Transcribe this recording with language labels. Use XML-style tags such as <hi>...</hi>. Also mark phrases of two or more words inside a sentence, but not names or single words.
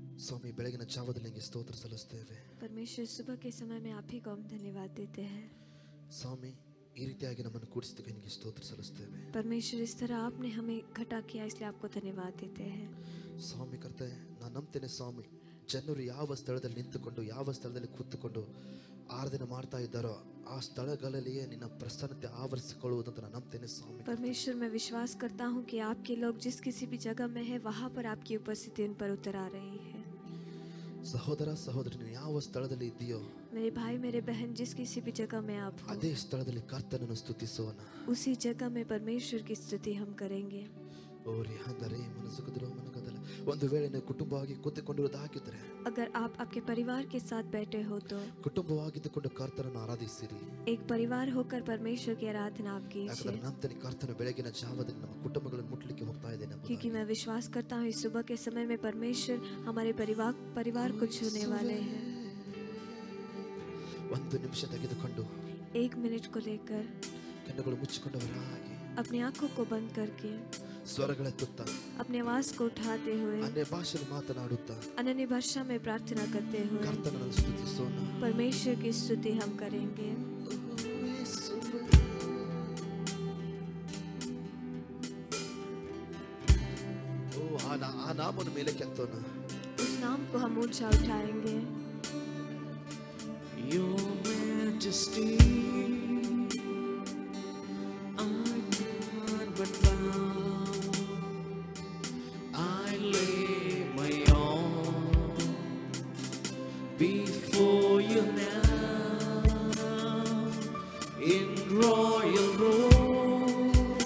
<kn>ಸ್ವಾಮಿ ಬೆಳಗಿನ ಜಾವದಲ್ಲಿ ನಿಮಗೆ ಸ್ತೋತ್ರ ಸಲ್ಲಿಸುತ್ತೇವೆ.</kn> <hi>परमेश्वर सुबह के समय में आप ही को हम धन्यवाद देते हैं.</hi> <kn>ಸ್ವಾಮಿ ಈ ರೀತಿಯಾಗಿ ನಮ್ಮನ್ನು ಕೂಡಿಸಿದ್ದಕ್ಕೆ ನಿಮಗೆ ಸ್ತೋತ್ರ ಸಲ್ಲಿಸುತ್ತೇವೆ.</kn> <hi>परमेश्वर इस तरह आपने हमें इकट्ठा किया इसलिए आपको धन्यवाद देते हैं.</hi> <kn>ಸ್ವಾಮಿ ಕರ್ತೇ, ನಾನು ನಂಬ್ತೇನೆ ಸ್ವಾಮಿ, ಜನರು ಯಾವ ಸ್ಥಳದಲ್ಲಿ ನಿಂತುಕೊಂಡು ಯಾವ ಸ್ಥಳದಲ್ಲಿ ಕೂತುಕೊಂಡು ಆರಾಧನೆ ಮಾಡ್ತಾ ಇದ್ದಾರೋ ಆ ಸ್ಥಳಗಳಲ್ಲಿಯೇ ನಿನ್ನ ಪ್ರಸನ್ನತೆ ಆವರಿಸಿಕೊಳ್ಳುವುದಂತ ನಾನು ನಂಬ್ತೇನೆ ಸ್ವಾಮಿ.</kn> <hi>परमेश्वर मैं विश्वास करता हूँ कि आपके लोग जिस किसी भी जगह में है वहाँ पर आपकी उपस्थिति उन पर उतर आ रही है.</hi> <kn>ಸಹೋದರ ಸಹೋದರಿ, ನೀನು ಯಾವ ಸ್ಥಳದಲ್ಲಿ ಇದೆಯೋ</kn> <hi>मेरे भाई मेरे बहन जिस किसी भी जगह में आप हो</hi> <kn>ಅದೇ ಸ್ಥಳದಲ್ಲಿ ಕರ್ತನನ್ನು ಸ್ತುತಿಸೋಣ.</kn> <hi>उसी जगह में परमेश्वर की स्तुति हम करेंगे.</hi> <kn>ಒಂದು ವೇಳೆ ನೀವು ಕುಟುಂಬವಾಗಿ ಕೂತುಕೊಂಡಿರುವುದಾಗಿದ್ದರೆ,</kn> <hi>अगर आप आपके परिवार के साथ बैठे हो तो</hi> <kn>ಕುಟುಂಬವಾಗಿದ್ದುಕೊಂಡು ಕರ್ತನನ್ನು ಆರಾಧಿಸಿರಿ.</kn> <hi>एक परिवार होकर परमेश्वर की आराधना आप कीजिए.</hi> <kn>ನಂತರ ಕರ್ತನ ಬೆಳಗಿನ ಜಾವದಲ್ಲಿ ನಮ್ಮ ಕುಟುಂಬಗಳನ್ನು ಮುಟ್ಟಲಿಕ್ಕೆ ಹೋಗ್ತಾ ಇದ್ದೇನೆ.</kn> <hi>क्योंकि मैं विश्वास करता हूँ इस सुबह के समय में परमेश्वर हमारे परिवार को छूने वाले हैं.</hi> <kn>ಒಂದು ನಿಮಿಷ ತೆಗೆದುಕೊಂಡು</kn> <hi>1 मिनट को लेकर</hi> <kn>ಕಣ್ಣುಗಳು ಮುಚ್ಚಿಕೊಂಡವರಾಗಿ</kn> <hi>अपनी आंखों को बंद करके</hi> <kn>ಸ್ವರಗಳೆತ್ತುತ್ತಾ</kn> <hi>अपने आवाज को उठाते हुए</hi> <kn>अन्य ಭಾಷೆಯಲ್ಲಿ ಮಾತನಾಡುತ್ತಾ</kn> <hi>अन्य भाषा में प्रार्थना करते हुए</hi> <kn>ಕರ್ತನನ್ನು ಸ್ತುತಿಸೋಣ.</kn> <hi>परमेश्वर की स्तुति हम करेंगे.</hi> <kn>ಆ ನಾಮವನ್ನು ಮೇಲೆ ಕೆತ್ತೋಣ.</kn> <hi>उस नाम को हम ऊंचा उठाएंगे.</hi> <en>Your Majesty, I cannot but bow. I lay my all before you now in royal robes.</en>